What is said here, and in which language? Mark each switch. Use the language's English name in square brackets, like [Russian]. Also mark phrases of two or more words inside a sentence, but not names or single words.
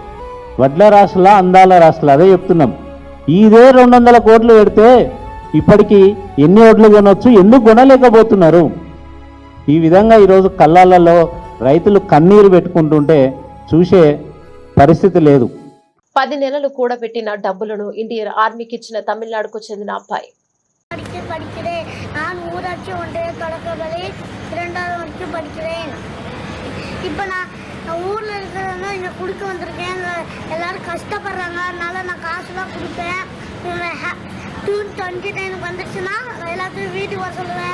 [Telugu] వడ్ల రాష్ట్రాల అందాల రాష్ట్రాలు అదే చెప్తున్నాం. ఇదే 200 కోట్లు పెడితే ఇప్పటికీ ఎన్ని ఓట్లు కొనవచ్చు, ఎందుకు కొనలేకపోతున్నారు? ఈ విధంగా ఈరోజు కళ్ళాలలో రైతులు కన్నీరు పెట్టుకుంటుంటే చూసే పరిస్థితి లేదు. 10 నెలలు కూడబెట్టిన డబ్బులను ఇండియన్ ఆర్మీకి ఇచ్చిన తమిళనాడుకు చెందిన అబ్బాయి. [Tamil] நான் ஊராட்சி ஒன்றிய தொடக்கப்பள்ளி 2வது வரைக்கும் படிக்கிறேன். இப்போ நான் ஊரில் இருக்கிறதா இங்கே கொடுக்க வந்திருக்கேன். எல்லோரும் கஷ்டப்படுறாங்க, அதனால நான் காசுலாம் கொடுப்பேன். ஜூன் 29 வந்துடுச்சுன்னா எல்லாத்துக்கும் வீட்டுக்கு வர சொல்லுவேன்.